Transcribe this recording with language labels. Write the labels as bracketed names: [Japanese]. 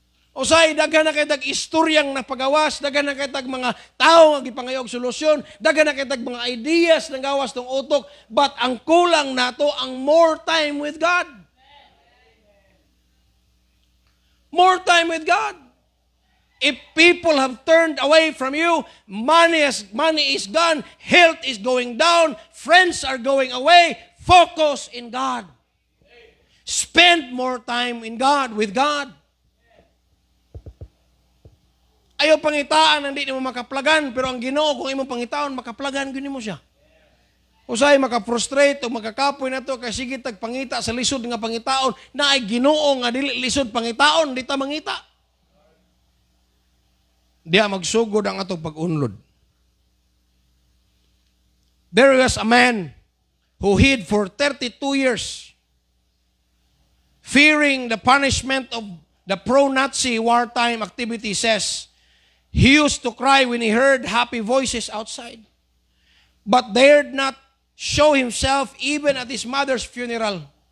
[Cebuano] Usay, daghan na kitag istoryang napagawas, daghan na kitag mga tao nga gipangayog solusyon, daghan na kitag mga ideas na gawas tong utok, but ang kulang nato ang [English] more time with God. More time with God. If people have turned away from you, money is gone, health is going down, friends are going away, focus in God. Spend more time in God, with God. [Cebuano] Ayaw pangitaan, hindi mo makaplagan, pero ang Ginoo kung imong pangitaon, makaplagan gini mo siya. Usay maka-frustrate o makakapoy na to kay sige tagpangita sa lisod nga pangitaon na ay Ginoo nga dili lisod pangitaon di ta mangita. Diya magsugod ang atong pag-unlod. [English] There was a man who hid for 32 years fearing the punishment of the pro-Nazi wartime activity. Says he used to cry when he heard happy voices outside, but dared not show himself even at his mother's funeral.